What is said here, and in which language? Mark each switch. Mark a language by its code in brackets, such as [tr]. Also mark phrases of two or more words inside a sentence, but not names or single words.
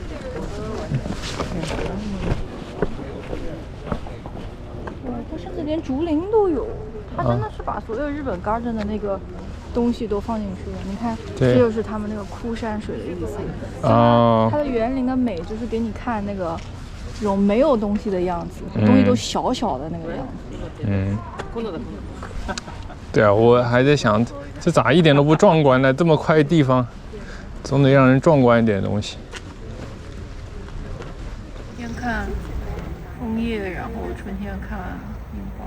[zh] 它甚至连竹林都有，它真的是把所有日本 garden 的那个东西都放进去了。你看，这就是他们那个枯山水的意思。它的园林的美就是给你看那个这种没有東西的樣子，東西都小小的那個樣子。對啊，我還在想，這咋一點都不壯觀呢？這麼塊的地方，總得讓人壯觀一點的東西。冬天看楓葉，然後春天看櫻花。